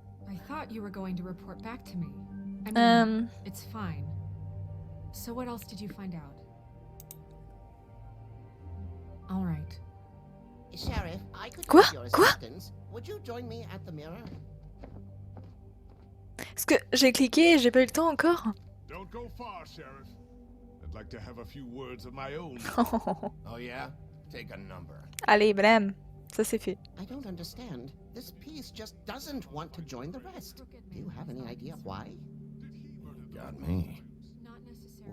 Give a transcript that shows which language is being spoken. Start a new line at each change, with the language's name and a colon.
English: I thought you were going to report back to me. I mean, it's fine. So what else did you find out? All right. Sheriff, I could
French: Quoi?
English: use your
French: Quoi?
English: assistance. Would you join me at the mirror?
French: Parce que j'ai cliqué et j'ai pas eu le temps encore.
English: Don't go far, Sheriff. I'd like to have a few words of my own. Oh yeah? Take a number.
French: Allez, blam. Ça c'est fait.
English: I don't understand. This piece just doesn't want to join the rest. Do you have any idea why? Got me. Not necessarily.